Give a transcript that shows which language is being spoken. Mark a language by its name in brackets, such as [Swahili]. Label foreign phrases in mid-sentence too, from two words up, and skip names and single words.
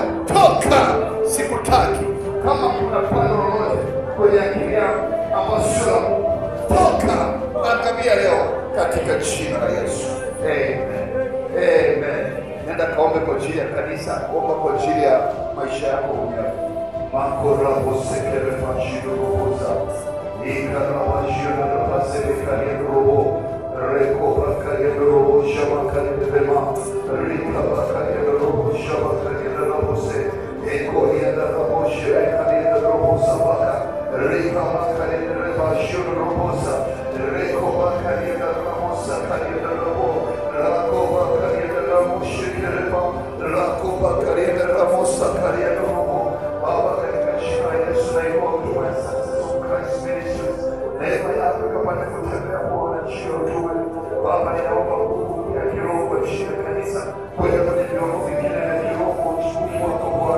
[Swahili] Toka, sikutaki. Kama kuna pando lolote kwenye akili yangu ambayo sio la Mungu, toka, angamia leo katika jina la Yesu. Amen. Nenda kaombe kwa ajili ya kanisa, omba kwa ajili ya maisha yako mwenyewe. Makora bosekele majido roboza. Ikara majido robazele kare robo. Reko bakare robo shabakare bema. Rika bakare robo shabakare robose. Eko yada robo shekare robo sabaka. Rika bakare robo shuru roboza. Reko bakare robo sakare robo. Rako bakare robo shekere ba. Rako bakare robo sakare robo. Baba, katika jina la Yesu naomba utume Success of Christ Ministries. Neema yako ikapate kutembea Bwana juu ya utume. Baba, ninaomba nguvu ya kiroho kwa ajili ya kanisa, kwenda kwenye viwango vingine vya kiroho kwa utukufu wako Bwana.